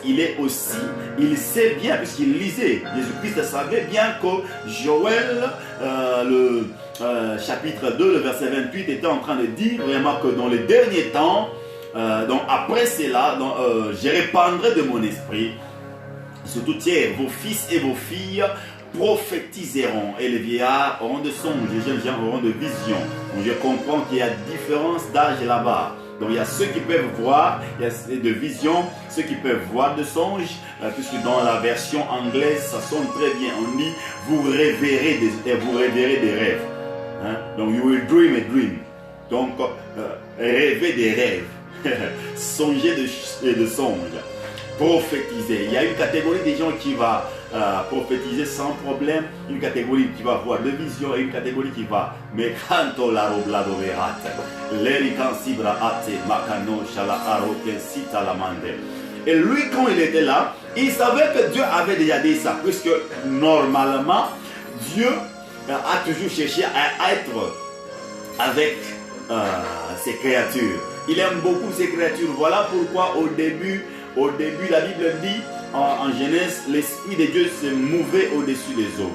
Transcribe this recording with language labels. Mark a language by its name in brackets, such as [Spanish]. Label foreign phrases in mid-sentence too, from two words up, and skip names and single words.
[French] Il sait bien, puisqu'il lisait, Jésus-Christ savait bien que Joël, le chapitre 2, le verset 28, était en train de dire vraiment que dans les derniers temps, donc après cela, je répandrai de mon esprit sur toute terre, vos fils et vos filles prophétiseront, et les vieillards auront de songes, les jeunes gens auront de visions. Donc je comprends qu'il y a différence d'âge là-bas. Donc il y a ceux qui peuvent voir, il y a de visions, ceux qui peuvent voir de songes, puisque dans la version anglaise, ça sonne très bien. On dit, vous rêverez des rêves. Hein? [English] Donc you will dream a dream. [French] Donc rêver des rêves, songer de songes, prophétiser. Il y a une catégorie des gens qui va prophétiser sans problème, une catégorie qui va voir de visions et une catégorie qui va mais canto la roblado verate l'erican sibra ate makano shala aroke sita lamande. Et lui, quand il était là, il savait que Dieu avait déjà dit ça, puisque normalement Dieu a toujours cherché à être avec ses créatures. Il aime beaucoup ses créatures. Voilà pourquoi au début la Bible dit en Genèse, l'Esprit de Dieu se mouvait au-dessus des eaux.